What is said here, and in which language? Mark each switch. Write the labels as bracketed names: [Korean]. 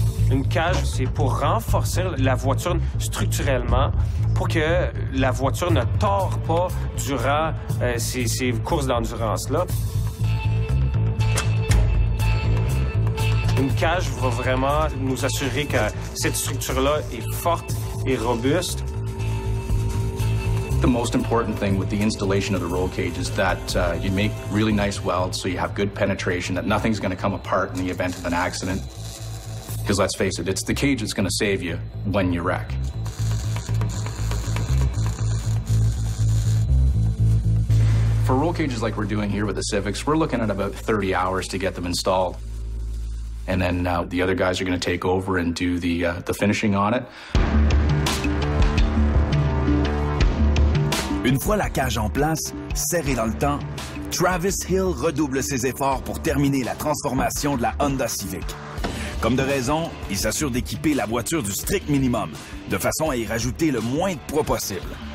[French] Une cage, c'est pour renforcer la voiture structurellement, pour que la voiture ne tord pas durant ces courses d'endurance-là. Une cage va vraiment nous assurer que cette structure-là est forte et robuste. [English] The most important thing with the installation of the roll cage is that you make really nice welds so you have good penetration, that nothing's going to come apart in the event of an accident. Because let's face it, it's the cage that's going to save you when you wreck. For roll cages like we're doing here with the Civics, we're looking at about 30 hours to get them installed. And then the other guys are going to take over and do the finishing on it. [French] Une fois la cage en place, serrée dans le temps, Travis Hill redouble ses efforts pour terminer la transformation de la Honda Civic. Comme de raison, il s'assure d'équiper la voiture du strict minimum, de façon à y rajouter le moins de poids possible.